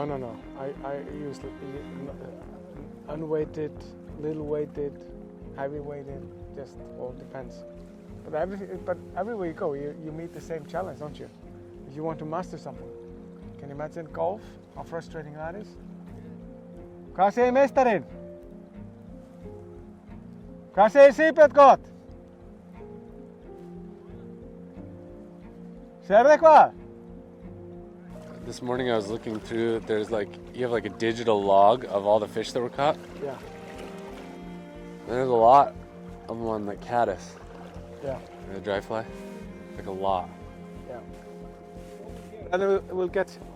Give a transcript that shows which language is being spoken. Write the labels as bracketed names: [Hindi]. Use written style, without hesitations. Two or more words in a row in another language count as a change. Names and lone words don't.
[English] I use unweighted, little weighted, heavy weighted. Just all depends. But everywhere you go, you meet the same challenge, don't you? If you want to master something. Can you imagine golf? How frustrating that is? [Icelandic] Hvað segir meistarinn? Hvað segir Sigbjörn gott? Sérðu eitthvað? [English] This morning I was looking through, there's like, you have like a digital log of all the fish that were caught. Yeah. And there's a lot of them on like caddis. Yeah. And the dry fly. Like a lot. Yeah. And then we'll get.